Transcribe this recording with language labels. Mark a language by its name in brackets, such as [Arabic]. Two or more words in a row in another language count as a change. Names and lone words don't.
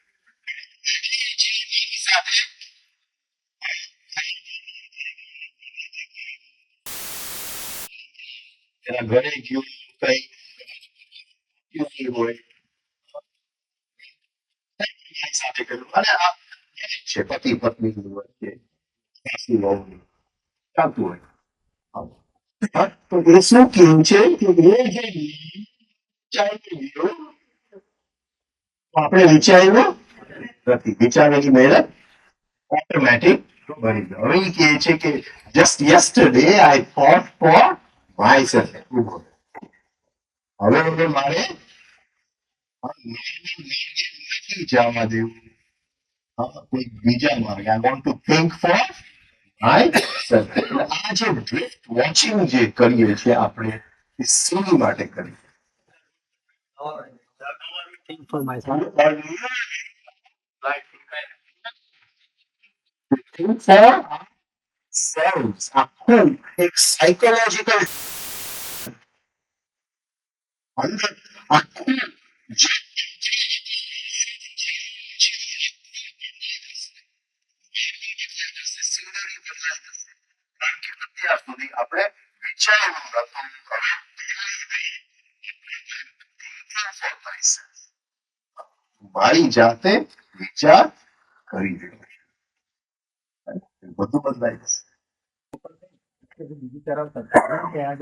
[Gujarati] એની જે એની સાથે એના ઘરે ગયું કઈ હોય સાથે કર્યું અને આ છે પતિ પત્ની વચ્ચે સાસુ વહુની ચાલતું હોય. તો એ શું કેવું છે કે એ જે વિચારી ગયો આપણે વિચાર્યું નથી. વિચારવાની મહેનત ઓટોમેટિક બની ગયો. હવે ઈ કહે છે કે [English] just yesterday I fought for myself. [Gujarati] હવે મારે નથી જવા દેવું કોઈ બીજા માર્ગે. [English] I want to think for myself. [Gujarati] આ જે [English] drift watching [Gujarati] જે કરીએ છીએ આપણે એ શેની માટે કરીએ? [English] Think for myself. Think for ourselves. [Gujarati] આખું એક સાયકોલોજીકલ અંદર આખું જે સિનરી બદલાઈ જશે. કારણ કે અત્યાર સુધી આપણે વિચાર્યું નતું. હવે [English] thinking for myself. [Gujarati] મારી જાતે વિચાર કરી રહ્યો છું. બધું બદલાઈ જશે. બીજી તરફ કે આજે